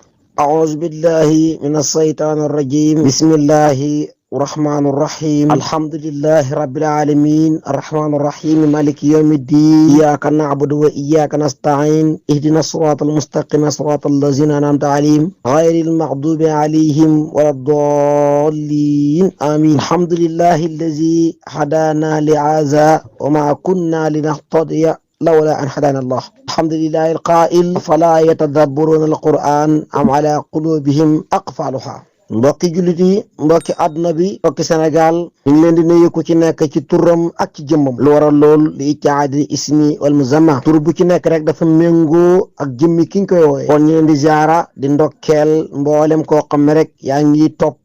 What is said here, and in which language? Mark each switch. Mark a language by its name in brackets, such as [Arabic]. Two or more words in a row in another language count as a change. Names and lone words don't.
[Arabic] أعوذ بالله من الشيطان الرجيم بسم الله الرحمن الرحيم الحمد لله رب العالمين الرحمن الرحيم مالك يوم الدين إياك نعبد وإياك نستعين اهدنا الصراط المستقيم صراط الذين أنعمت عليهم غير المغضوب عليهم ولا الضالين آمين الحمد لله الذي هدانا لهذا وما كنا لنهتدي لولا أن هدانا الله الحمد لله القائل فلا يتدبرون القرآن أم على قلوبهم أقفالها [Wolof] mbokki jullit yi mbokki àdduna bi mbokki Sénégal ñu ngi leen di nuyu ku ci nekk ci turam ak ci jëmmam lu waral lool li [Arabic] اتحاد الاسم والمسمى [Wolof] tur bu ci nekk rek dafa méngoo ak jëmmi ki ñu koy wooye kon ñu leen di ziara di ndokkeel mboolem koo xam ne rek yaa ngi topp